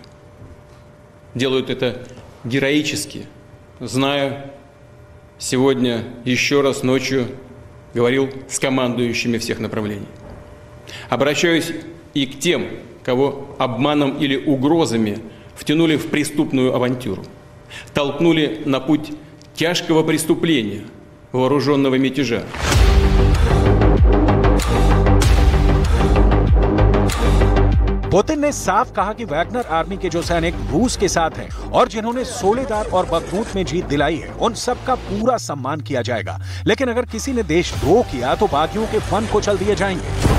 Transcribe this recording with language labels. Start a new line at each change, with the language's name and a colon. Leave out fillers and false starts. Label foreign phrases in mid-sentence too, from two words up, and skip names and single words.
Russian: Делают это героически, зная, сегодня еще раз ночью говорил с командующими всех направлений. Обращаюсь и к тем, кого обманом или угрозами втянули в преступную авантюру, толкнули на путь тяжкого преступления, вооруженного мятежа.
Hindi: पुतिन ने साफ कहा कि वैगनर आर्मी के जो सैनिक रूस के साथ हैं और जिन्होंने सोलेदार और बखमूत में जीत दिलाई है, उन सबका पूरा सम्मान किया जाएगा। लेकिन अगर किसी ने देशद्रोह किया तो बागियों के फन को चल दिए जाएंगे।